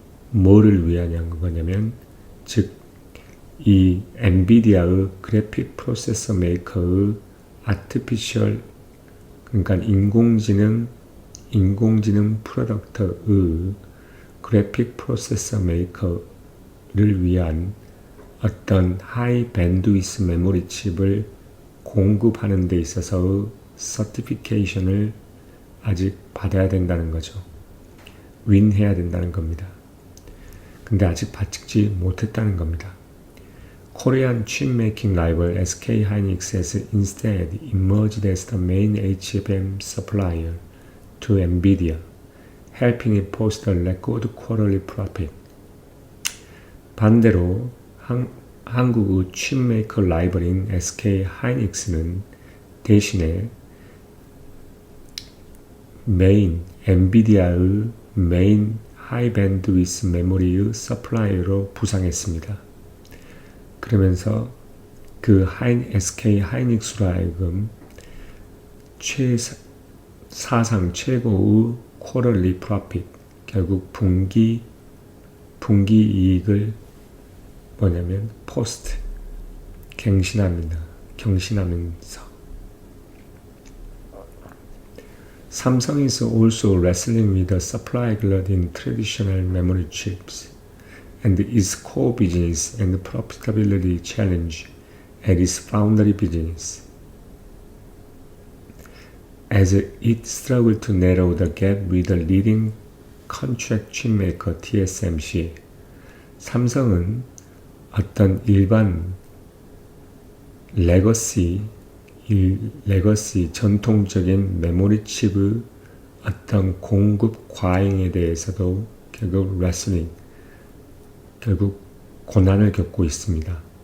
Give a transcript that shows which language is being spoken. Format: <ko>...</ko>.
<ko>뭐를 위하냐는 거냐면, 즉 이 엔비디아의 그래픽 프로세서 메이커의 아티피셜, 그러니까 인공지능 프로덕트의 그래픽 프로세서 메이커를 위한 어떤 하이 밴드위스 메모리 칩을 공급하는 데 있어서의 서티피케이션을 아직 받아야 된다는 거죠. 윈해야 된다는 겁니다. 근데 아직 받지 못했다는 겁니다.</ko> <en>Korean chip-making rival SK hynix has instead emerged as the main HBM supplier to NVIDIA, helping it post a record quarterly profit.</en> <ko>반대로 한국의 칩메이커 라이벌인 SK 하이닉스는 대신에 엔비디아의 메인 하이밴드위스 메모리의 서플라이어로 부상했습니다. 그러면서 그 SK 하이닉스로 하여금 사상 최고의 쿼터리 프로핏, 결국 분기 이익을 뭐냐면 포스트 경신하면서</ko> <en>Samsung is also wrestling with the supply glut in traditional memory chips and its core business and profitability challenge at its foundry business. As it struggled to narrow the gap with the leading contract chipmaker TSMC,</en> <ko>삼성은 어떤 일반 레거시 전통적인 메모리 칩의 어떤 공급 과잉에 대해서도 결국 고난을 겪고 있습니다.</ko>